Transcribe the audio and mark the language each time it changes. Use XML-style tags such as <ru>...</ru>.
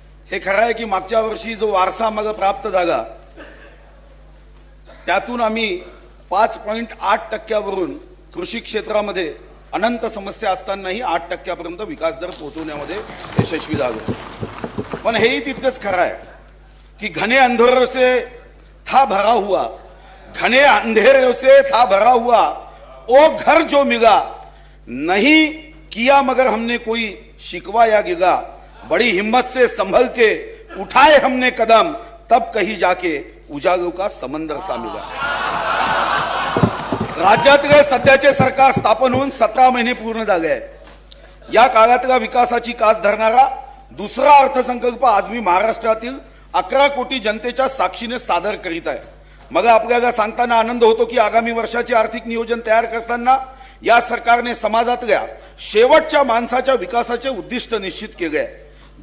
<mr>हे खरं आहे की मागच्या वर्षी जो वारसा आम्हाला प्राप्त झाला त्यातून आम्ही 5.8% कृषी क्षेत्रामध्ये अनंत समस्या असतानाही 8% विकास दर पोहोचवण्यामध्ये यशस्वी झालो. पण हेही तितकंच खरं आहे की</mr> <hi>घने अंधेरों से था भरा हुआ, घने अंधेरों से था भरा हुआ ओ घर जो मिला, नहीं किया मगर हमने कोई शिकवा या गिगा, बड़ी हिम्मत से संभल के उठाए हमने कदम, तब कहीं जाके उजालों का समंदर सा मिला.</hi> <mr>राज्यातले सध्याचे सरकार स्थापन होऊन 17 महिने पूर्ण झाले. या काळातला विकासाची कास धरणारा दुसरा अर्थसंकल्प आज मी महाराष्ट्रातील 11 कोटी जनतेच्या साक्षीने सादर करीत आहे. मग आपल्याला सांगताना आनंद होतो की आगामी वर्षाचे आर्थिक नियोजन तयार करताना या सरकारने समाजातल्या शेवटच्या माणसाच्या विकासाचे उद्दिष्ट निश्चित केले आहे.</mr>